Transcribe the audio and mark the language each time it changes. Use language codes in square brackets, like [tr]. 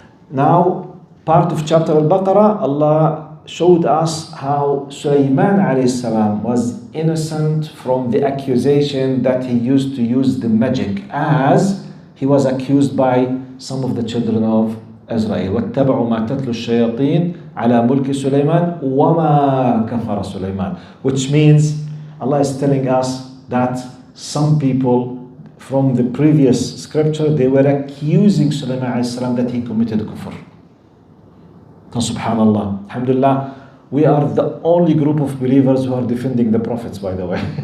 [en] Now, part of chapter Al-Baqarah, Allah showed us how Sulaiman alayhi salam was innocent from the accusation that he used to use the magic, as he was accused by some of the children of Israel. [ar] واتبعوا ما تتلو الشياطين على ملك سليمان وما كفر سليمان. [en] Which means Allah is telling us that some people from the previous scripture, they were accusing Sulaiman alayhi salam that he committed kufr. And subhanallah, alhamdulillah, we are the only group of believers who are defending the prophets, by the way.